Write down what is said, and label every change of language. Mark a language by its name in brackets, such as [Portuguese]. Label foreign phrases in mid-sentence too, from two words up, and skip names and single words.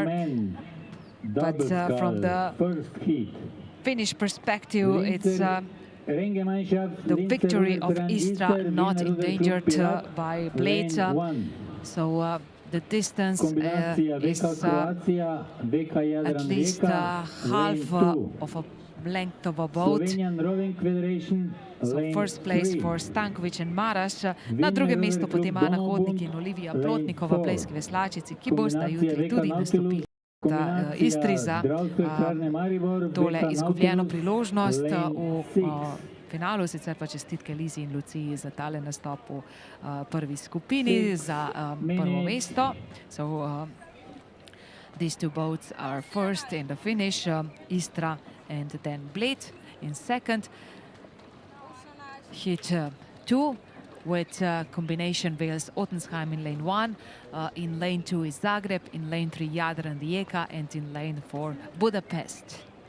[English] But from the Finnish perspective, it's the victory of Istra, not endangered by Bled. So the distance is at least half of a length of a boat. So first place for Stanković and Maras. [Slovenian] Na drugem mestu potem Ana Hodnik in Olivija Plotnikova, pleski veslačici, ki bosta jutri tudi nastopili za Istri za tole izgubljeno priložnost v finalu. Sicer pa čestitke Lizi in Luciji za tale nastop v prvi skupini za prvo mesto. [English] So these two boats are first in the finish, Istra and then Bled in second. Hit 2 with combination Wales Ottensheim in lane 1. In lane 2 is Zagreb, in lane 3 Jadran Rijeka, and in lane 4 Budapest.